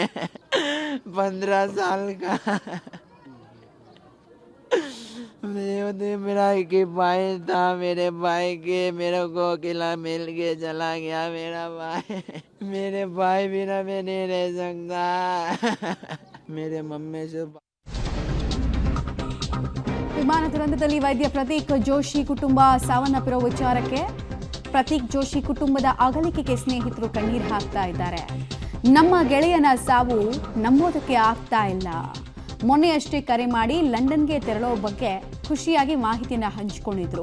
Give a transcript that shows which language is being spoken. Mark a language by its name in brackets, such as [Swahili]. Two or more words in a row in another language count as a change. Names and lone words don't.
[Hindi] 15 साल का मेरा एक भाई था, मेरे भाई के मेरे को अकेला मिल के चला गया मेरा भाई। मेरे भाई बिना मैं नहीं रह सकता। मेरे मम्मी से [Kannada] ವಿಮಾನ ದುರಂತದಲ್ಲಿ ವೈದ್ಯ ಪ್ರತೀಕ್ ಜೋಶಿ ಕುಟುಂಬ ಸಾವನ್ನಪ್ಪಿರುವ ವಿಚಾರಕ್ಕೆ ಪ್ರತೀಕ್ ಜೋಶಿ ಕುಟುಂಬದ ಅಗಲಿಕೆಗೆ ಸ್ನೇಹಿತರು ಕಣ್ಣೀರು ಹಾಕ್ತಾ ಇದ್ದಾರೆ. ನಮ್ಮ ಗೆಳೆಯನ ಸಾವು ನಂಬೋದಕ್ಕೆ ಆಗ್ತಾ ಇಲ್ಲ. ಮೊನ್ನೆಯಷ್ಟೇ ಕರೆ ಮಾಡಿ ಲಂಡನ್ಗೆ ತೆರಳೋ ಬಗ್ಗೆ ಖುಷಿಯಾಗಿ ಮಾಹಿತಿಯನ್ನು ಹಂಚಿಕೊಂಡಿದ್ರು.